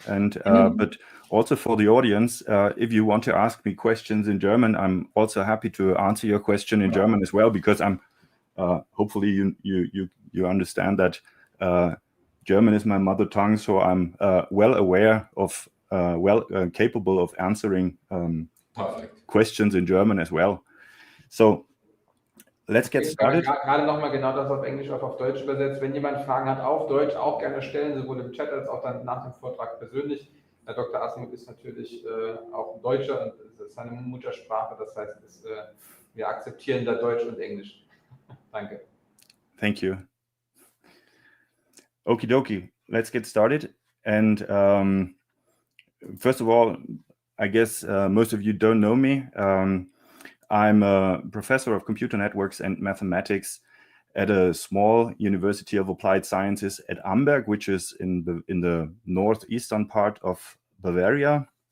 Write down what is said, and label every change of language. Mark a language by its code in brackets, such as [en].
[en] And but also for the audience, if you want to ask me questions in German, I'm also happy to answer your question in German as well, because I'm hopefully you understand that German is my mother tongue, so I'm well aware of capable of answering questions in German as well. So let's get started. [de] Gerade nochmal genau das auf Englisch, auch auf Deutsch übersetzt. Wenn jemand Fragen hat auf Deutsch, auch gerne stellen, sowohl im Chat als auch dann nach dem Vortrag persönlich. Herr Dr. Asmuth ist natürlich auch ein Deutscher und das ist seine Muttersprache. Das heißt, wir akzeptieren da Deutsch und Englisch. Danke. [en] Thank you. Okie dokie, let's get started. And first of all, I guess most of you don't know me. I'm a professor of computer networks and mathematics at a small University of Applied Sciences at Amberg, which is in the northeastern part of Bavaria.